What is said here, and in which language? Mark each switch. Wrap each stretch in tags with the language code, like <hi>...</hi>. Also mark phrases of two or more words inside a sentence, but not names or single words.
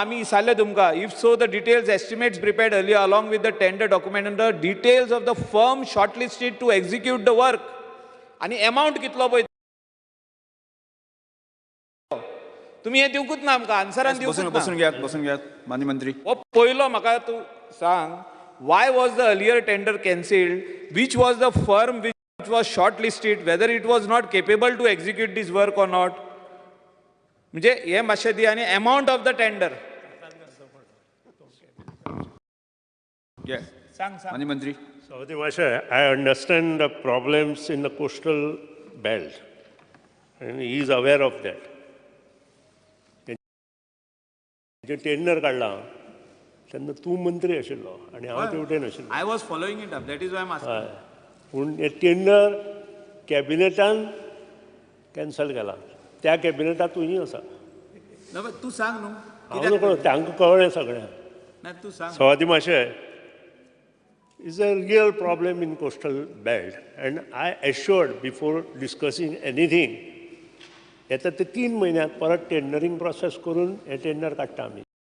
<kok>आमी विचारलें तुमकां,</kok> <en>if so the details estimates prepared earlier along with the tender document and the details of the firm shortlisted to execute the work</en> <kok>आनी अमावंट कितलो पळय तुमी हें दिवंकूच ना</kok> <en>आमकां, आन्सरान दिवंकूच ना.</en> <kok>बसून घ्यात माननीय मंत्री. हो पयलो म्हाका तूं सांग,</kok> <en>why was the earlier tender cancelled, which was the firm which was shortlisted, whether it was not capable to execute this work or not.</en> <kok>म्हणजे हे मातशें दी आनी</kok> <en>amount of the tender</en> <kok>सांग. माननीय मंत्री.</kok> <en>Savathy Mashay, I understand the problems in the coastal belt, and he is aware of that.</en> <kok>जे टेंडर काढला तेन्ना तूं मंत्री आशिल्लो आनी हांव तेवटेन आशिल्लो.</kok> <en>I was following it up, that is why I am asking.</en> <kok>हय, पूण हे टेंडर कॅबिनेटान कॅन्सल केला. त्या कॅबिनेटात तूंय आसा. तूं सांग न्हू. हांव नको, तांकां कळ्ळें सगळें. ना तूं सांग.</kok> <en>Savathy Mashay, is a real problem in coastal belt, and I assured before discussing anything,</en> <kok>येता ते 3 म्हयन्यांत परत</kok> <en>tendering process</en> <kok>करून हे टेंडर काडटा आमी.</kok>